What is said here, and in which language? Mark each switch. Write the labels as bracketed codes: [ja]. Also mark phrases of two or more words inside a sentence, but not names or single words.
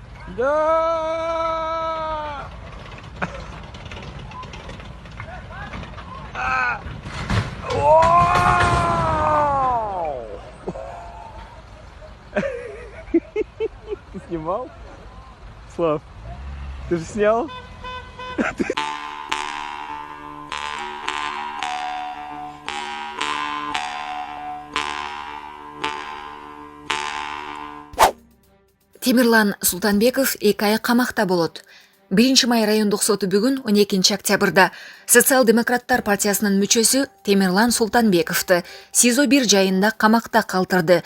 [ru] Да! Вау! Ты снимал? Слав, ты же снял? [ky] Темирлан Султанбеков 2 ай камакта болот. 1-май райондук соту бүгүн 12 октябрда Социал-демократтар партиясынын мүчөсү Темирлан Султанбековду СИЗО-1 жайында камакта калтырды.